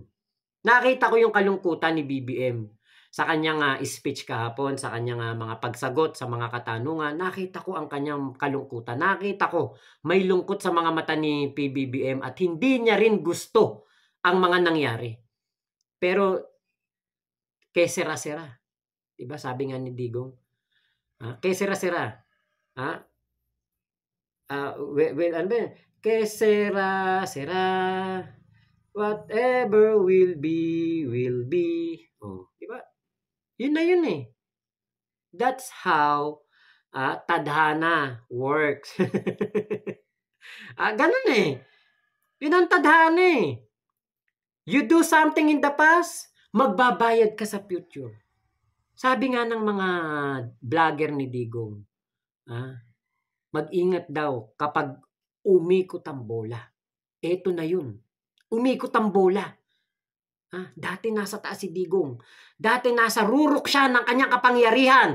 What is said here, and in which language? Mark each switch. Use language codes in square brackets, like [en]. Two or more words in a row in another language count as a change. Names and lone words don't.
[tl] Nakita ko yung kalungkutan ni BBM sa kanyang speech kahapon, sa kanyang mga pagsagot sa mga katanungan. Nakita ko ang kanyang kalungkutan. Nakita ko may lungkot sa mga mata ni PBBM at hindi niya rin gusto ang mga nangyari. [es] Pero que sera-sera. [tl] Diba sabi nga ni Digong? [es] Que sera-sera. [tl] Ano ba? [es] Que sera-sera. [en] Whatever will be, will be. [tl] Diba? Yun na yun eh. [en] That's how tadhana works. [tl] Ganun eh. Yun ang tadhana eh. You do something in the past, magbabayad ka sa future. Sabi nga ng mga vlogger ni Digong, mag-ingat daw kapag umikot ang bola. Eto na yun. Umikot ang bola. Dati nasa taas si Digong. Dati nasa rurok siya ng kanyang kapangyarihan.